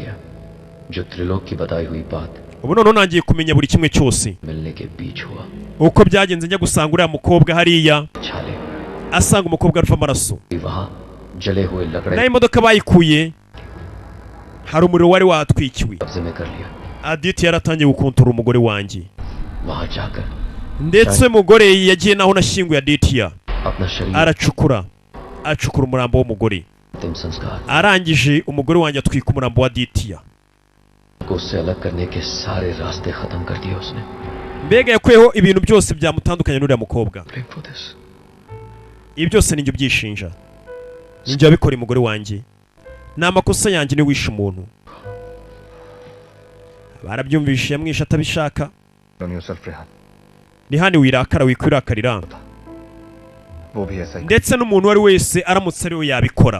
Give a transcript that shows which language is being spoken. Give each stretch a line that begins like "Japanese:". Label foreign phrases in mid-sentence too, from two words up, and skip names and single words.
Kinyarwanda: Ubu none nangiye kumenya buri kimwe cyose uko byagenze. Njya gusanga uriya mukobwa hariya, asanga umukobwa arufa amaraso, nayo imodoka bayikuye hari umuriro wari watwikiwe.
Hindi: कब्जे में कर लिया।
Kinyarwanda: Aditi yaratangiye gukontorora umugore wanjye,
Hindi: वहां जाकर
Kinyarwanda: ndetse umugore yagiye naho nashyinguye Aditya,
Hindi: अपना शरीर
Kinyarwanda: aracukura umurambo w'umugore,
Hindi: अंतिम संस्कार
Kinyarwanda: arangije umugore wanjye atwika umurambo wa Aditya.
Hindi: को उससे अलग करने के सारे रास्ते खत्म कर दिए उसने।
Kinyarwanda: mbega yakuyeho ibintu byose byamutandukanya n'uriya mukobwa. ibi byose ninjye ubyishinja, ninjye wabikora umugore wanjye, ni amakosa yanjye ni wishe umuntu. barabyumvishe yamwishe atabishaka. ni hano wirakara wikwirakarira, ndetse n'umuntu wari wese aramutse ariwe yabikora.